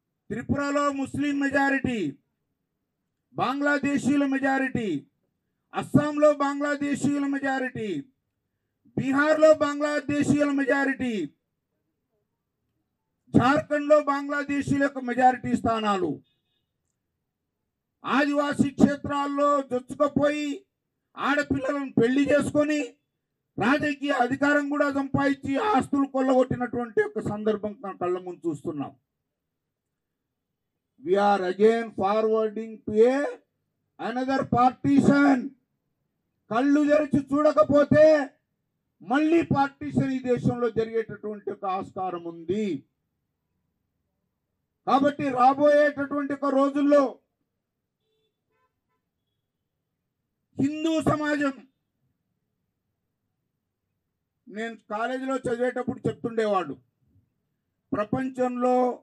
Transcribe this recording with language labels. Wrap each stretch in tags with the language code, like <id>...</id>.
<te>త్రిపురలో ముస్లిం majority, బంగ్లాదేశీయుల majority, అస్సాంలో బంగ్లాదేశీయుల majority, బీహార్లో బంగ్లాదేశీయుల మెజారిటీ, జార్ఖండ్లో బంగ్లాదేశీయుల యొక్క మెజారిటీ స్థానాలు. ఆదివాసీ క్షేత్రాల్లో జొచ్చుకపోయి ఆడపిల్లలను పెళ్లి చేసుకొని రాజకీయ అధికారం కూడా సంపాదించి ఆస్తులు కొల్లగొట్టినటువంటి ఒక సందర్భం కళ్ళ ముందు చూస్తున్నాం.</te> <en>We are again forwarding to another partition.</en> <te>కళ్ళు తెరిచి చూడకపోతే మళ్ళీ పార్టీషన్ ఈ దేశంలో జరిగేటటువంటి ఒక ఆస్కారం ఉంది. కాబట్టి రాబోయేటటువంటి ఒక రోజుల్లో హిందూ సమాజం, నేను కాలేజీలో చదివేటప్పుడు చెప్తుండేవాడు, ప్రపంచంలో</te>